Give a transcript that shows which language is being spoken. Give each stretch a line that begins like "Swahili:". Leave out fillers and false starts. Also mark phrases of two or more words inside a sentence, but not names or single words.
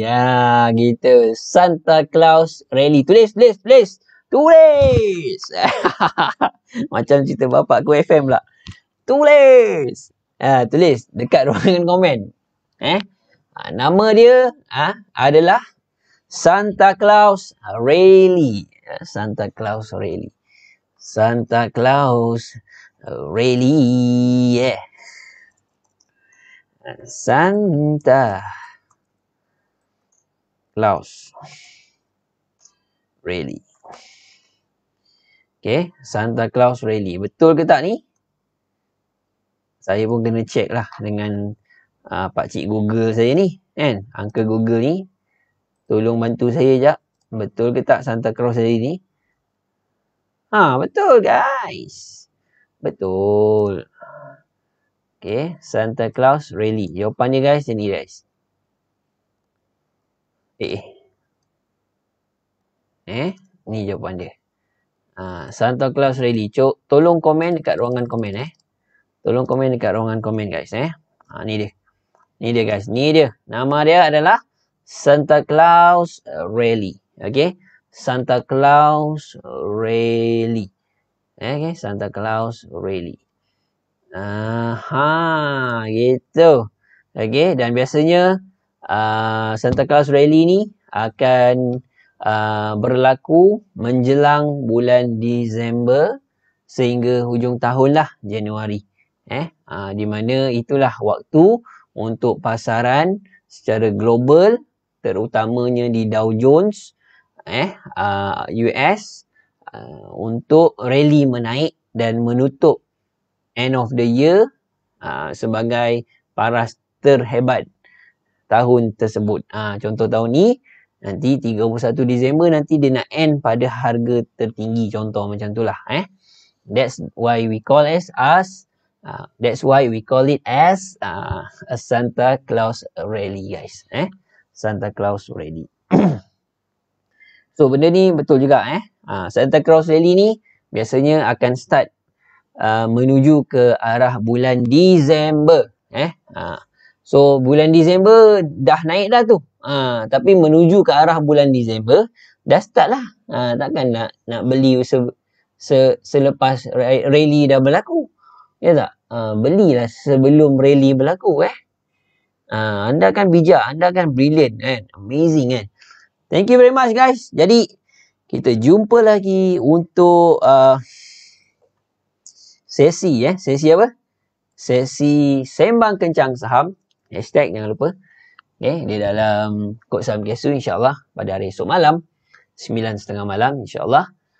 Malay: Gitu. Santa Claus Rally. Tulis. Macam cerita bapak ku FM pula. Tulis dekat ruangan komen. Nama dia adalah Santa Claus Rally. Santa Claus Rally. Santa Claus Rally. Santa Claus Rally. Okay, Santa Claus Rally. Betul ke tak ni? Saya pun kena check lah dengan pakcik Google saya ni. Uncle Google ni. Tolong bantu saya jap. Betul ke tak Santa Claus Rally ni? Betul guys. Betul. Okay, Santa Claus Rally. Jawapannya guys, ni guys. Ni jawapan dia. Santa Claus Rally. Tolong komen dekat ruangan komen Tolong komen dekat ruangan komen guys Ni dia. Ni dia guys. Ni dia. Nama dia adalah Santa Claus Rally. Okay. Santa Claus Rally. Okay. Santa Claus Rally. Gitu. Okay. Dan biasanya Santa Claus Rally ni akan berlaku menjelang bulan Disember sehingga hujung tahun lah, Januari. Di mana itulah waktu untuk pasaran secara global, terutamanya di Dow Jones, US, untuk rally menaik dan menutup
English: end of the year
Malay: sebagai paras terhebat tahun tersebut. Contoh tahun ni, nanti 31 Disember nanti dia nak end pada harga tertinggi, contoh macam tu lah.
English: That's why we call it as a Santa Claus Rally guys.
Malay: Santa Claus Rally. So benda ni betul juga Santa Claus Rally ni biasanya akan start menuju ke arah bulan Disember. So bulan Disember dah naik dah tu. Tapi menuju ke arah bulan Disember dah start lah. Takkan nak beli selepas rally dah berlaku. Ya tak? Belilah sebelum rally berlaku Anda kan bijak, anda kan
English: brilliant amazing Thank you very much guys.
Malay: Jadi kita jumpa lagi untuk sesi apa? Sesi Sembang Kencang Saham. Hashtag jangan lupa. Di dalam Kod Saham Kesu insyaAllah pada hari esok malam 9.30 malam insyaAllah.